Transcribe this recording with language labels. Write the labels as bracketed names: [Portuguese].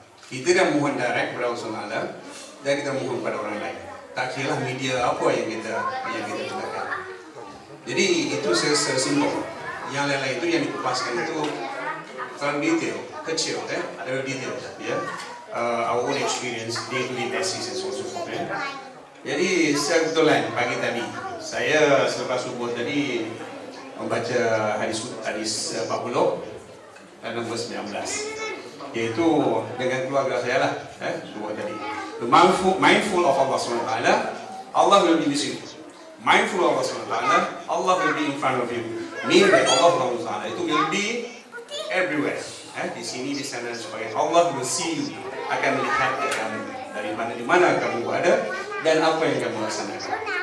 [Malay] Kita dah mohon direct kepada Allah SWT dan kita mohon kepada orang lain. Tak kira media apa yang kita gunakan. Jadi itu sesimpel. Yang lain-lain itu yang dikupaskan itu terlalu detail, kecil, ada detail, ya. [English] Our own experience, day-to-day basis and so forth. [Malay] Jadi kebetulan pagi tadi saya selepas subuh tadi membaca hadis 40 dan nombor 19, yaitu dengan keluarga saya lah, dua tadi. [English] Mindful of Allah SWT, Allah will be with you. Mindful of Allah SWT, Allah will be in front of you. Meaning that Allah SWT [Malay] itu [English] will be everywhere. [Malay] Di sini, di sana, supaya Allah [English] will see you, [Malay] akan melihat kamu dari mana kamu ada dan apa yang kamu laksanakan.